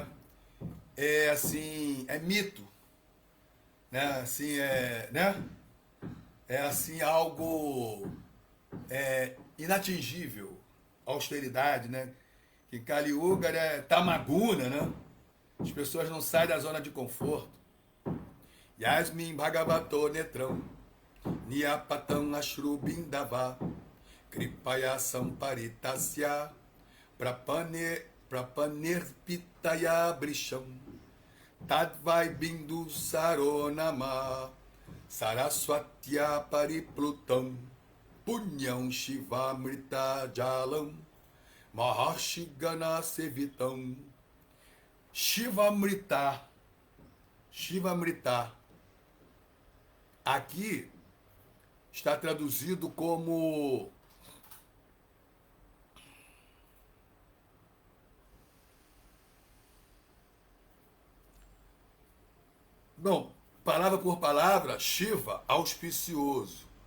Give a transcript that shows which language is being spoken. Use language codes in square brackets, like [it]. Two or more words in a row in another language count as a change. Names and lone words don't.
[pt] É assim, é mito. Né? Assim, né? É assim algo inatingível. Austeridade, né? Que Kali Yuga é tamaguna, né? As pessoas não saem da zona de conforto. [sa] यस्मिन् भगवतो नेत्रं, नियपतम् अश्रुबिन्दव, कृपया सम्परितस्य, प्रपनेर्पिताय भृशं, तद्वै बिन्दु सरोनाम, सरस्वत्या परिप्लुतं, पुण्यं शिवामृत जलं, महर्षि गण सेवितम्. [pt] Shivamrita. Aqui está traduzido como não, palavra por palavra, Shiva, auspicioso.